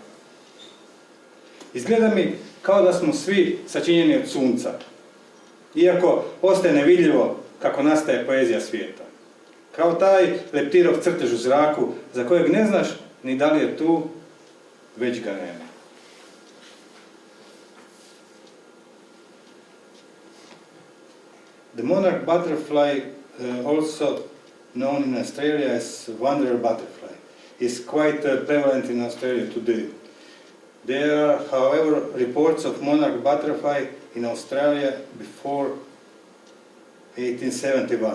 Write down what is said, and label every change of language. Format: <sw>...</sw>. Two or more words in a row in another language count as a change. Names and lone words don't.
<hr>Izgleda mi kao da smo svi sačinjeni od sunca, iako ostaje nevidljivo kako nastaje poezija svijeta. Kao taj leptirov crtež u zraku, za kojeg ne znaš ni da li je tu, već ga nema.</hr> <en>The monarch butterfly, also known in Australia as wanderer butterfly, is quite prevalent in Australia today. There are, however, reports of monarch butterfly in Australia before 1871.</en>